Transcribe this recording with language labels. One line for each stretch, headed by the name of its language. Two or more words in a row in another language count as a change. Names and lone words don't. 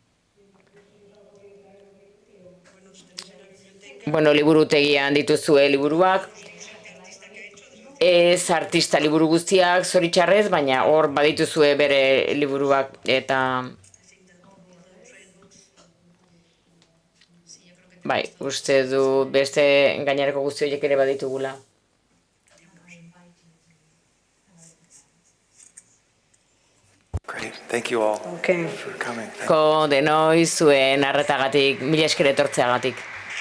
Basque: Liburutegian dituzue liburuak, ez artista liburu guztiak zoritxarrez, baina hor badituzue bere liburuak, eta bai, uste du beste gainerako guzti horiek ere baditugula.
English: Great, thank you all Okay. for coming.
Basque: Denoi zuen arretagatik, mila esker etortzeagatik.